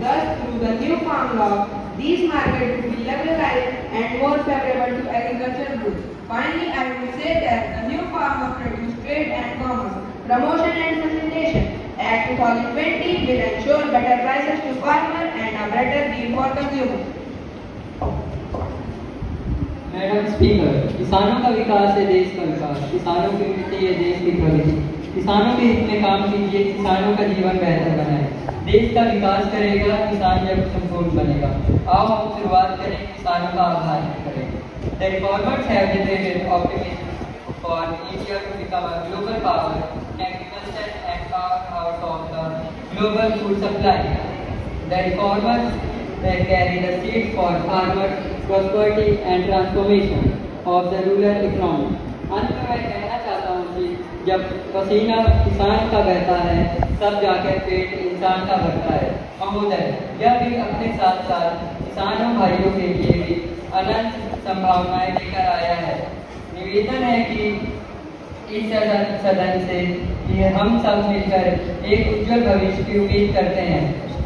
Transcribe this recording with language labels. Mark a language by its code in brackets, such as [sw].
[en] Thus, through the new farm law, these markets will be liberalized and more favorable to agricultural goods. Finally, I will say that the new farm of produce, trade and commerce, promotion and facilitation Act 2020 will ensure better prices to farmers and a better deal for consumers. Madam speaker, [hi] किसानों का विकास है देश का विकास, किसानों की उन्नति है देश की प्रगति। किसानों के हित में काम कीजिए, किसानों का जीवन बेहतर बनाए। देश का विकास करेगा किसान जब संपूर्ण बनेगा। आओ हम शुरुआत करें किसानों का आभार करें। [en] The reformers have generated optimism for India to become a global power in agriculture and powerhouse of the global food supply. The reformers carry the seed for farmers, prosperity and transformation of the rural economy. [hi] अंत में मैं कहना चाहता हूँ कि जब पसीना किसान का बहता है तब जाकर पेट इंसान का भरता है। महोदय, यह भी अपने साथ साथ किसानों भाइयों के लिए भी अनंत संभावनाएं लेकर आया है। निवेदन है कि इस सदन से कि हम सब मिलकर एक उज्जवल भविष्य की उम्मीद करते हैं।